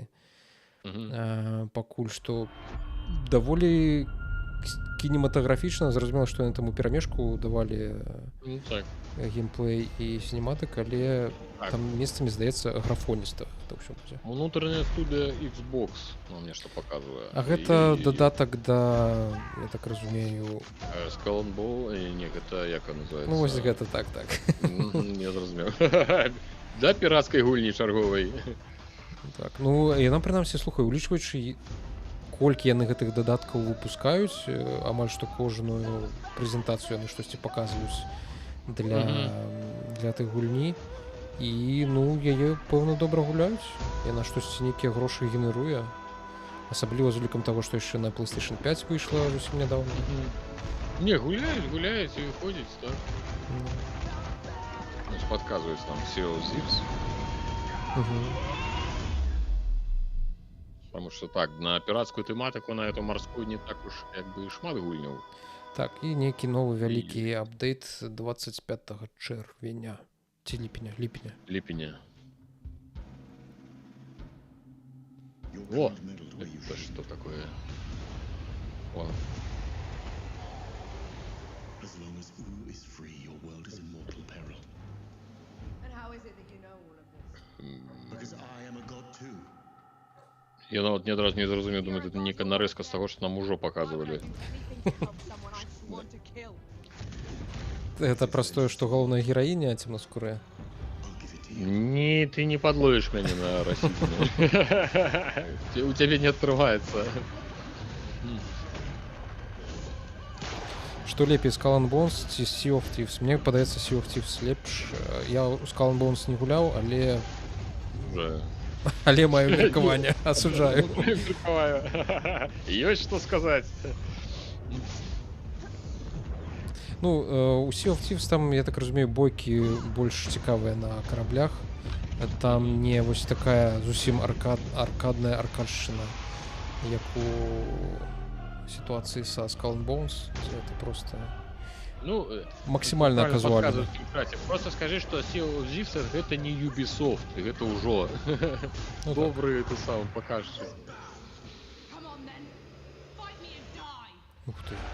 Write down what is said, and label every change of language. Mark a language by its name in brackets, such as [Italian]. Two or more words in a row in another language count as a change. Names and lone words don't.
[Belarusian] Пакуль што даволі кінематаграфічна. Зразумела, што яны там у перамешку давалі геймплей і сінематык, але там месцамі, здаецца, графоніста. Унутраная студыя Xbox нам нешта паказвае. А гэта дадатак да, я так разумею... Skull and Bones? Не, гэта як называецца? Ну, вось гэта так. Я зразумеў. Да піратскай гульні чарговай. Так, ну, яна, прынамсі, слухай, улічваючы, колькі яны гэтых дадаткаў выпускаюць, амаль што кожную прэзентацыю яны штосьці паказваюць для той гульні. І, ну, яе, пэўна, добра гуляюць. Яна штосьці нейкія грошы генеруе. Асабліва з улікам таго, што яшчэ на PlayStation 5 выйшла зусім нядаўна. Не, гуляюць і выходзіць, так. Падказваюць нам Sea of Thieves. [Russian] Потому что так, [Belarusian] на піратскую тэматыку, на эту марскую не так уж як бы і шмат гульняў. Так, і нейкі новы вялікі апдейт 25 чэрвеня. Ці ліпеня. [Russian] О, это что такое? О. [Belarusian] Я нават не адразу не зразумеў, думаю, это нейкая нарэзка з таго, што нам ужо паказвалі. [Russian] Это простое, что главная героиня темноскурая? Не, ты не подловишь меня на растительное. У тебя не открывается. Что лепей, [Belarusian] Skull and Bones ці Sea of Thieves? Мне падаецца Sea of Thieves лепш. Я у Skull and Bones не гуляў, але маю меркаванне, асуджаю. Ёсць што сказаць. Ну, у Sea of Thieves там, я так разумею, бойкі больш цікавыя на караблях. Там не вось такая зусім аркадная аркадшчына, як [Russian] у ситуации со [Belarusian] Skull and Bones. [Russian] Это просто максимально казуально. Просто скажи, что Sea of Thieves это не Ubisoft, это уже добрый, это сам покажешь. Ух ты.